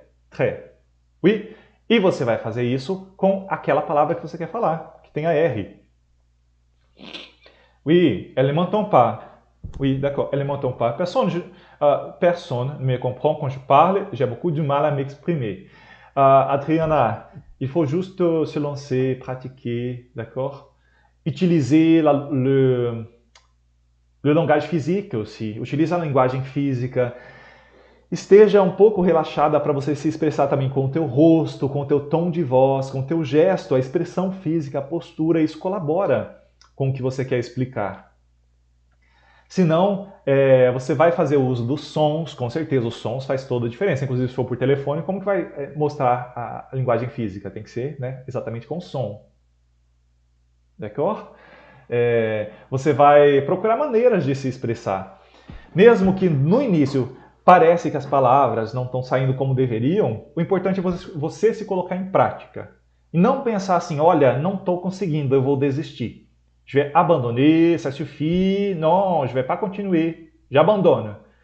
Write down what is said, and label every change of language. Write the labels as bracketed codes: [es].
[pt] Tré. Oui? E você vai fazer isso com aquela palavra que você quer falar, que tem a R. [fr] Oui, elle m'entend pas. Oui, d'accord, elle m'entend pas. Personne ne me comprend quand je parle, j'ai beaucoup de mal à m'exprimer. Adriana, il faut juste se lancer, pratiquer, d'accord? Utiliser le langage physique aussi. [pt] Utilize a linguagem física. Esteja um pouco relaxada para você se expressar também com o teu rosto, com o teu tom de voz, com o teu gesto, a expressão física, a postura. Isso colabora com o que você quer explicar. Senão, você vai fazer uso dos sons, com certeza os sons faz toda a diferença. Inclusive, se for por telefone, como que vai mostrar a linguagem física? Tem que ser, né, exatamente com som. [fr] D'accord? [pt] Você vai procurar maneiras de se expressar. Mesmo que no início parece que as palavras não estão saindo como deveriam, o importante é você se colocar em prática. E não pensar assim, olha, não estou conseguindo, eu vou desistir. [fr] Je vais abandonner, ça suffit, non, je vais pas continuer, j'abandonne.